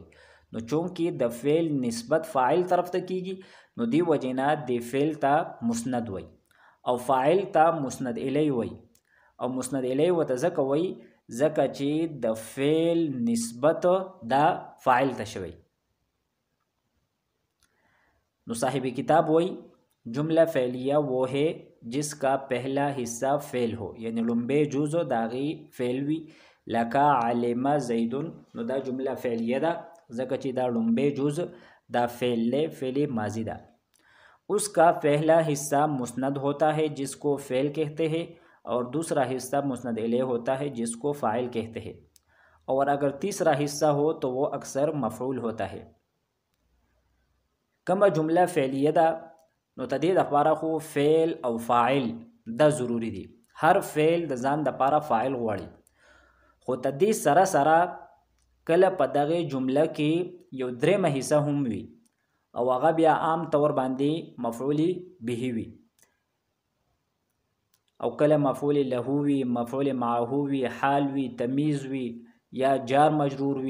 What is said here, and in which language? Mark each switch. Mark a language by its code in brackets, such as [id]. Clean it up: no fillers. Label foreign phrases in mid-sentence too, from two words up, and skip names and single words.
[ps] نو چونکې د فعل نسبت فاعل طرف ته کیږي نو دی وجینا د فعل ته مسند وایي، او فاعل ته مسند الیه وایي. او مسند الیه ورته ځکه وایي ځکه چې د فعل نسبت دا فاعل ته شوی. نو صاحب کتاب وایي [ur] جملہ فعلیہ وہ ہے جس کا پہلا حصہ فعل ہو، یعنی [ps] لومبی جز داغی فعل وی. لکا علم زید نو دا جملہ فعلیہ دا ځکه چې دا لومبی جز دا فعل لے فعل ماضی دا. [ur] اس کا پہلا حصہ مسند ہوتا ہے جس کو فعل کہتے ہیں، اور دوسرا حصہ مسند الیہ ہوتا ہے جس کو فاعل کہتے ہیں، اور اگر تیسرا حصہ ہو تو وہ اکثر مفعول ہوتا ہے. [ps] کما جملہ فعلیہ دا نو تدې دپاره خو فعل او فاعل دا ضروری دي. هر فعل د ځان دپاره فاعل غواړي، خو تدې سره سره کله په دغه جمله کې یو درېمه حصه هم وي او هغه بیا عام طور باندې مفعول به وي، او کله مفعول له وي، مفعول معه وي، حال وي، تمیز وي، یا جار مجرور وي.